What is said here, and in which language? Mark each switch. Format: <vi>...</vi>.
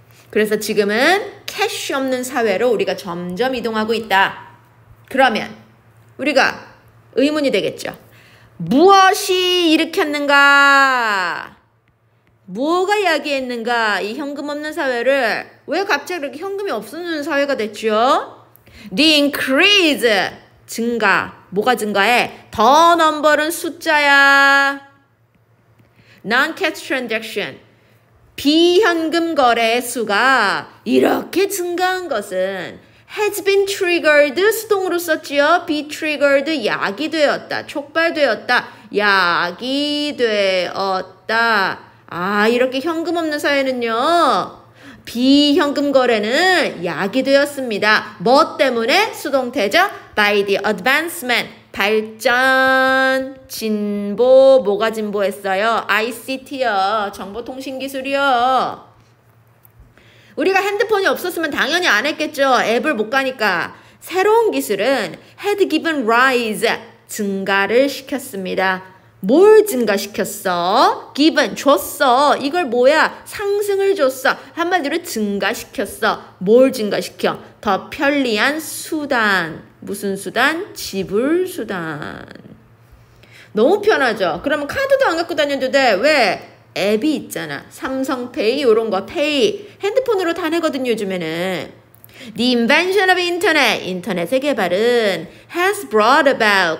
<ko>그래서 지금은 캐시 없는 사회로 우리가 점점 이동하고 있다. 그러면 우리가 의문이 되겠죠. 무엇이 일으켰는가? 뭐가 야기했는가? 이 현금 없는 사회를 왜 갑자기 이렇게 현금이 없어지는 사회가 됐죠?</ko> <en>The increase,</en> <ko>증가. 뭐가 증가해? 더 넘버는 숫자야.</ko> <en>Non-cash transaction,</en> <ko>비현금 거래의 수가 이렇게 증가한 것은</ko> <en>has been triggered,</en> <ko>수동으로 썼지요. be triggered, 야기되었다. 촉발되었다. 야기되었다. 아, 이렇게 현금 없는 사회는요. 비현금 거래는 야기되었습니다. 뭐 때문에? 수동태죠.</ko> <en>by the advancement,</en> <ko>발전, 진보, 뭐가 진보했어요? ICT요. 정보통신기술이요. 우리가 핸드폰이 없었으면 당연히 안 했겠죠. 앱을 못 가니까. 새로운 기술은</ko> <en>had given rise,</en> <ko>증가를 시켰습니다. 뭘 증가시켰어? given, 줬어. 이걸 뭐야? 상승을 줬어. 한마디로 증가시켰어. 뭘 증가시켜? 더 편리한 수단. 무슨 수단? 지불 수단. 너무 편하죠? 그러면 카드도 안 갖고 다녀도 돼. 왜? 앱이 있잖아. 삼성페이 이런 거 페이. 핸드폰으로 다 내거든요.</ko> <en>요즘에는. The invention of internet.</en> <ko>인터넷의 개발은</ko> <en>has brought about.</en>